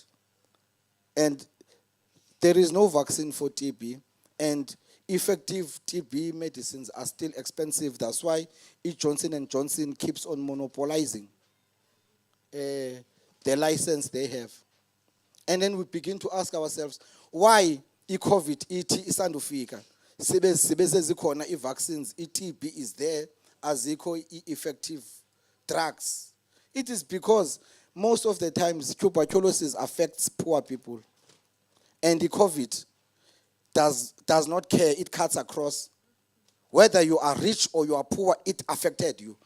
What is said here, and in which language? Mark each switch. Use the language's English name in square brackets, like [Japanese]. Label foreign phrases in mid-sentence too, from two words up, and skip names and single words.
[English] And there is no vaccine for TB, and effective TB medicines are still expensive. That's why Johnson & Johnson keeps on monopolizing the license they have. And then we begin to ask ourselves, why COVID isandufika? [Zulu] Sibese zikhona [English] vaccines, TB is there, azikho effective drugs. It is because most of the times tuberculosis affects poor people. And the COVID does not care, it cuts across. Whether you are rich or you are poor, it affected you.